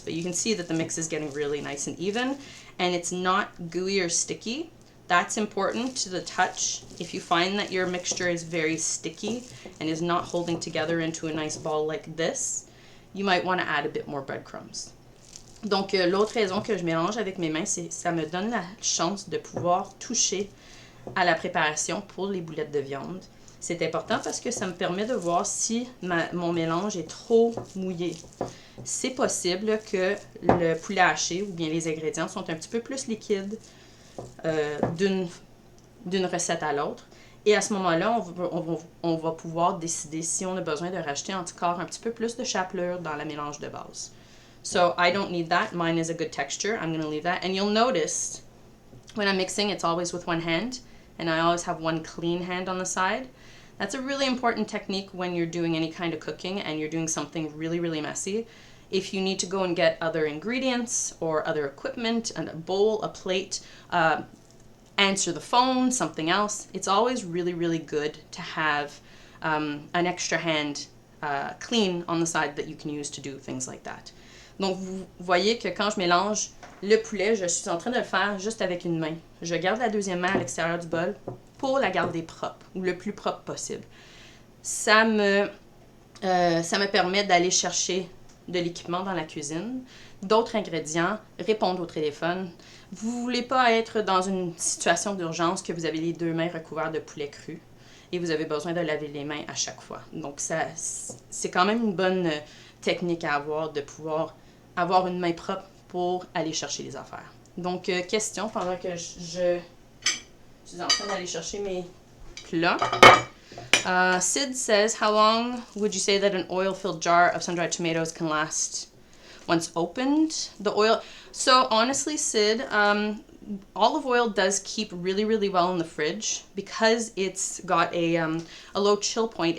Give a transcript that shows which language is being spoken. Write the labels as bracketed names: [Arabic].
[English] But you can see that the mix is getting really nice and even, and it's not gooey or sticky. That's important to the touch. If you find that your mixture is very sticky and is not holding together into a nice ball like this, you might want to add a bit more breadcrumbs. [French] Donc, l'autre raison que je mélange avec mes mains, c'est que ça me donne la chance de pouvoir toucher à la préparation pour les boulettes de viande. C'est important parce que ça me permet de voir si mon mélange est trop mouillé. C'est possible que le poulet haché ou bien les ingrédients sont un petit peu plus liquides d'une recette à l'autre. Et à ce moment-là, on va pouvoir décider si on a besoin de rajouter encore un petit peu plus de chapelure dans le mélange de base. [English] So I don't need that. Mine is a good texture. I'm going to leave that. And you'll notice when I'm mixing, it's always with one hand. And I always have one clean hand on the side. That's a really important technique when you're doing any kind of cooking and you're doing something really, really messy. If you need to go and get other ingredients or other equipment, and a bowl, a plate, answer the phone, something else, it's always really, really good to have an extra hand clean on the side that you can use to do things like that. [French] Donc, vous voyez que quand je mélange le poulet, je suis en train de le faire juste avec une main. Je garde la deuxième main à l'extérieur du bol pour la garder propre, ou le plus propre possible. Ça me permet d'aller chercher de l'équipement dans la cuisine, d'autres ingrédients, répondre au téléphone. Vous ne voulez pas être dans une situation d'urgence que vous avez les deux mains recouvertes de poulet cru et vous avez besoin de laver les mains à chaque fois. Donc, c'est quand même une bonne technique à avoir de pouvoir avoir une main propre pour aller chercher les affaires. Donc, question pendant que je suis en train d'aller chercher mes plats. [English] Sid says, how long would you say that an oil-filled jar of sun-dried tomatoes can last once opened? The oil. So honestly, Sid, olive oil does keep really, really well in the fridge because it's got a low chill point.